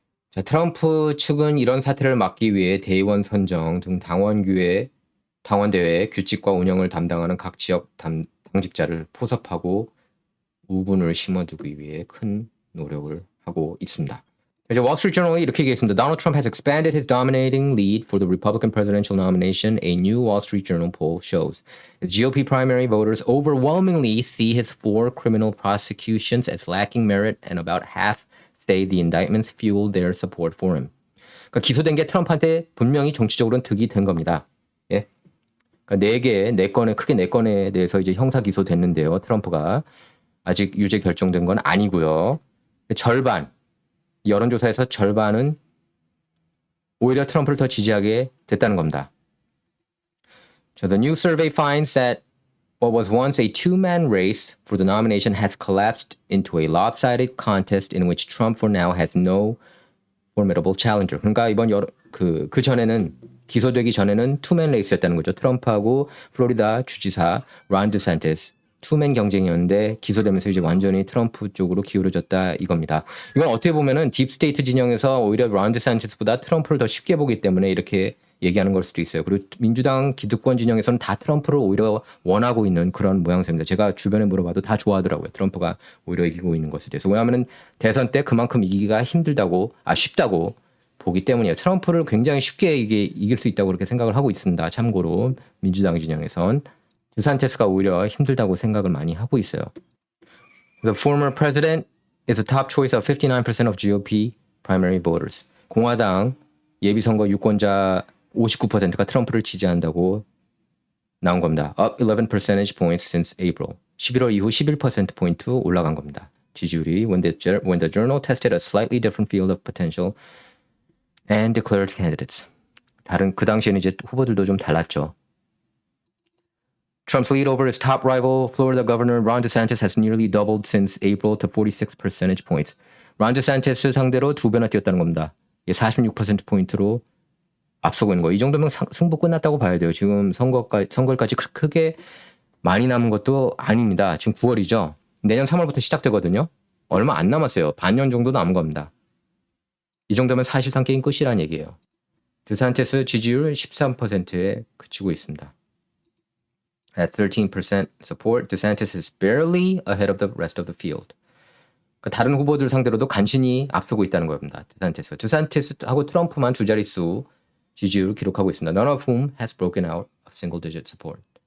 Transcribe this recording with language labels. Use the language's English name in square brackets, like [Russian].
[Korean] 자, 트럼프 측은 이런 사태를 막기 위해 대의원 선정 등 당원대회 규칙과 운영을 담당하는 각 지역 당직자를 포섭하고 우군을 심어두기 위해 큰 노력을 하고 있습니다. 이제 월스트리트 저널이 이렇게 얘기했습니다. [English] Donald Trump has expanded his dominating lead for the Republican presidential nomination, a new Wall Street Journal poll shows. The GOP primary voters overwhelmingly see his 4 criminal prosecutions as lacking merit and about half say the indictments fueled their support for him. [Korean] 그러니까 기소된 게 트럼프한테 분명히 정치적으로는 득이 된 겁니다. 예. 그러니까 크게 4건에 대해서 이제 형사 기소됐는데요. 트럼프가 아직 유죄 결정된 건 아니고요. 절반, 여론조사에서 절반은 오히려 트럼프를 더 지지하게 됐다는 겁니다. [English] So the new survey finds that what was once a two-man race for the nomination has collapsed into a lopsided contest in which Trump for now has no formidable challenger. [Korean] 그러니까 이번 그 전에는 기소되기 전에는 투맨 레이스였다는 거죠. 트럼프하고 플로리다 주지사 론 디샌티스 투맨 경쟁이었는데 기소되면서 이제 완전히 트럼프 쪽으로 기울어졌다 이겁니다. 이건 어떻게 보면은 딥스테이트 진영에서 오히려 론 디샌티스보다 트럼프를 더 쉽게 보기 때문에 이렇게 얘기하는 걸 수도 있어요. 그리고 민주당 기득권 진영에서는 다 트럼프를 오히려 원하고 있는 그런 모양새입니다. 제가 주변에 물어봐도 다 좋아하더라고요. 트럼프가 오히려 이기고 있는 것에 대해서. 왜냐하면 대선 때 그만큼 이기기가 쉽다고 보기 때문이에요. 트럼프를 굉장히 쉽게 이길 수 있다고 그렇게 생각을 하고 있습니다. 참고로 민주당 진영에선. 디산티스가 오히려 힘들다고 생각을 많이 하고 있어요. [English] The former president is a top choice of 59% of GOP primary voters. [Korean] 공화당 예비선거 유권자 59%가 트럼프를 지지한다고 나온 겁니다. [English] Up 11 percentage points since April. [Korean] 11월 이후 11%포인트 올라간 겁니다. 지지율이 [English] when the journal tested a slightly different field of potential and declared candidates. [Korean] 그 당시에는 이제 후보들도 좀 달랐죠. [English] Trump's lead over his top rival, Florida Governor Ron DeSantis, has nearly doubled since April to 46 percentage points. [Korean] 론 디샌티스 상대로 2배나 뛰었다는 겁니다. 46%포인트로 앞서고 있는 거. 이 정도면 승부 끝났다고 봐야 돼요. 지금 선거까지 크게 많이 남은 것도 아닙니다. 지금 9월이죠. 내년 3월부터 시작되거든요. 얼마 안 남았어요. 반년 정도 남은 겁니다. 이 정도면 사실상 게임 끝이라는 얘기예요. 디샌티스 지지율 13%에 그치고 있습니다. [English] At 13% support, DeSantis is barely ahead of the rest of the field. [Korean] 그러니까 다른 후보들 상대로도 간신히 앞서고 있다는 겁니다. 디샌티스하고 트럼프만 두 자릿수 지지율을 기록하고 있습니다. [English] None of whom has broken out of single-digit support.